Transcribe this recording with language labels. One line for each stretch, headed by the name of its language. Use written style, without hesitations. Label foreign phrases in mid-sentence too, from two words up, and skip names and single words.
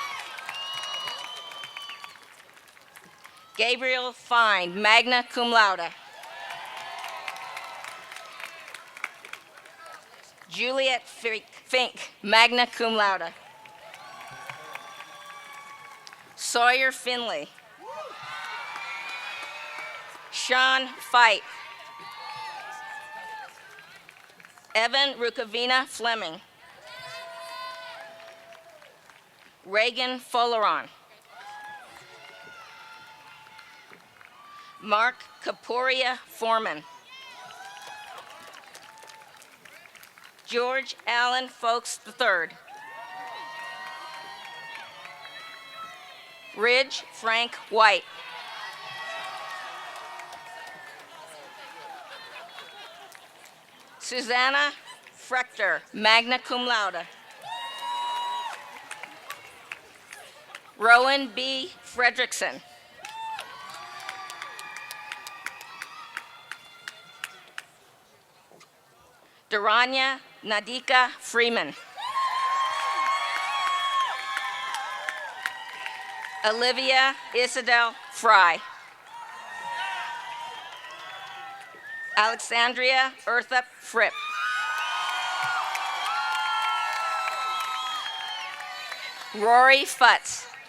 English: Gabriel Fine,
Latin: magna cum laude.
English: Juliet Fink,
Latin: magna cum laude.
English: Sawyer Finley. Sean Fight. Evan Rukavina Fleming. Reagan Folleron. Mark Kaporia Foreman. George Allen Folks III. Ridge Frank White. Susanna Frechter,
Latin: magna cum laude.
English: Rowan B. Fredrickson. Duranya Nadika Freeman. Olivia Isidel Fry. Alexandria Earthup Fripp. Rory Futz.